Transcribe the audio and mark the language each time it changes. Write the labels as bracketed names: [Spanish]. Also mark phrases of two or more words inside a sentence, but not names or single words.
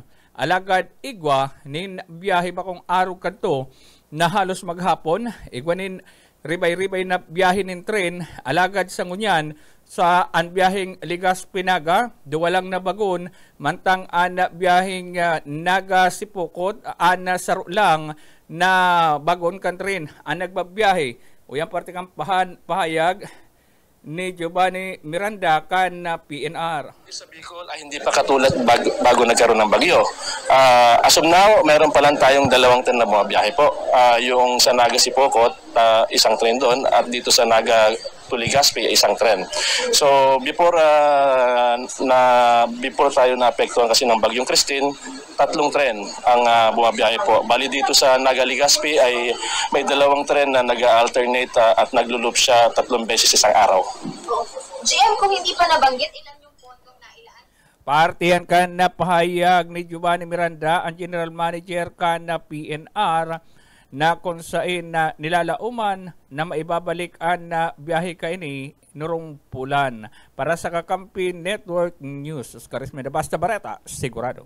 [Bikol] Alagad igwa nin biyahe ba kung araw kanto na halos maghapon igwa nin ribay-ribay na biyahe nin tren alagad sa ngunyan sa anbiyahing Ligas-Pinaga, duwalang na bagon, mantang ana biyahing Naga Sipokot, ana saro lang na bagon kantrin, ang nagbabiyahe. O yan parte kang pahayag ni Giovanni Miranda kan na PNR. [Filipino] Sa Bicol ay hindi pa katulad bago nagkaroon ng bagyo. [English] As of now, [Filipino] mayroon pa lang tayong 2 tren na bumabiyahe po. Yung sa Naga Sipokot, isang tren doon, at dito sa Naga Tuligaspi, isang tren. So before tayo naapektuhan kasi ng bagyong Christine, 3 tren ang bumabiyahe po. Bali dito sa Naga Ligaspi ay may 2 tren na nag-alternate at naglo-loop siya 3 beses isang araw. GM, kung hindi pa nabanggit, ilan yung pondong nailaan? [Bikol] Partiyan kan na pahayag ni Giovanni Miranda, ang [English] General Manager [Bikol] kan na PNR, na kung saan na nilalauman na maibabalik ang na biyahe kaini nurong pulan. Para sa Kakampi Network News, Oscar Ismeda, Basta Bareta, sigurado.